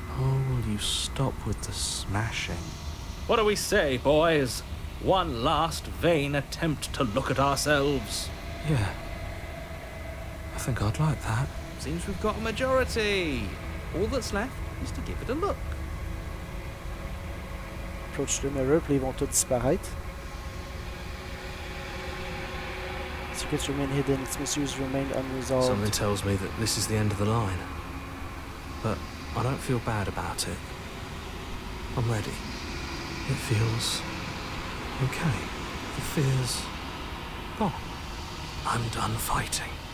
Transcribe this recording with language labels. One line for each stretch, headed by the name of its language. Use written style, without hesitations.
English: Oh, will you stop with the smashing? What do we say, boys? One last vain attempt to look at ourselves. Yeah. I think I'd like that. Seems we've got a majority. All that's left is to give it a look. Approach the mirror,
French: puis ils vont tous disparaître.
English: Secrets remain hidden, its mysteries remain unresolved. Something tells me that this is the end of the line. But I don't feel bad about it. I'm ready. It feels okay. The fear's gone. I'm done fighting.